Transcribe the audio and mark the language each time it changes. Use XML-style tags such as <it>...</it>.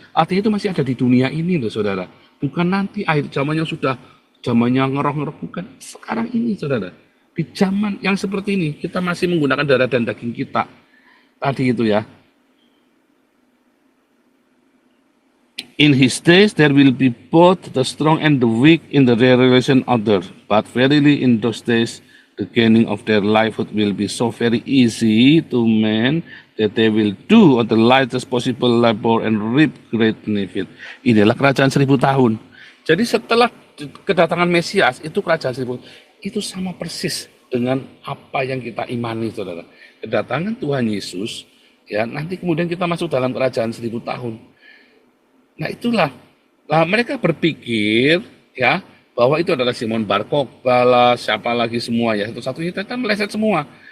<id>Artinya itu masih ada di dunia ini loh saudara. Bukan nanti akhir zamannya sudah zamannya ngeroh-ngeroh, bukan. Sekarang ini saudara. Di zaman yang seperti ini kita masih menggunakan darah dan daging kita. Tadi itu ya.</id> <en>In his days there will be both the strong and the weak in the revelation other. But verily in those days the gaining of their livelihood will be so very easy to men that they will do the lightest possible labor and reap great benefit.</en> <id>Inilah kerajaan 1000 tahun. Jadi setelah kedatangan Mesias, itu kerajaan 1000 itu sama persis dengan apa yang kita imani, saudara. Kedatangan Tuhan Yesus, ya, nanti kemudian kita masuk dalam kerajaan 1000 tahun. Nah itulah, mereka berpikir, ya, bahwa itu adalah Simon Bar Kokhba, siapa lagi semua ya, satu-satunya kita meleset semua.</id>